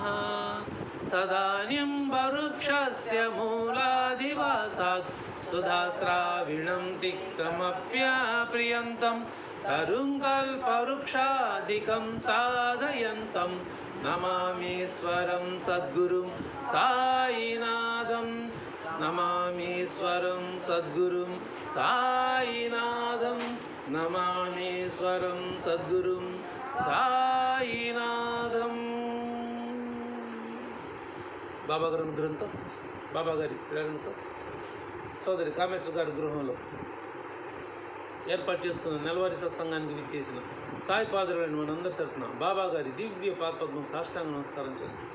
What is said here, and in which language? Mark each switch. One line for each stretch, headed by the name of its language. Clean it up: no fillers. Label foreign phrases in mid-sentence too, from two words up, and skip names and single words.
Sanskrit: सदान्यं वृक्षस्य मूलाधिवासात् सुधास्राविणं तिक्तमप्याप्रियन्तं तरुङ्कल्पवृक्षादिकं साधयन्तं नमामीश्वरं सद्गुरुं साईनाथं नमामीश्वरं सद्गुरुं साईनाथं नमामीश्वरं सद्गुरुं साईनाथं।
Telugu: బాబా గారి అనుగ్రహంతో బాబా గారి ప్రేరణతో సోదరి కామేశ్వర గారి గృహంలో ఏర్పాటు చేసుకున్న నెలవారీ సత్సంగానికి విచ్చేసిన సాయి పాదులైన మనందరి తరఫున బాబా గారి దివ్య పాదపద్మం సాష్టాంగ నమస్కారం చేస్తాం.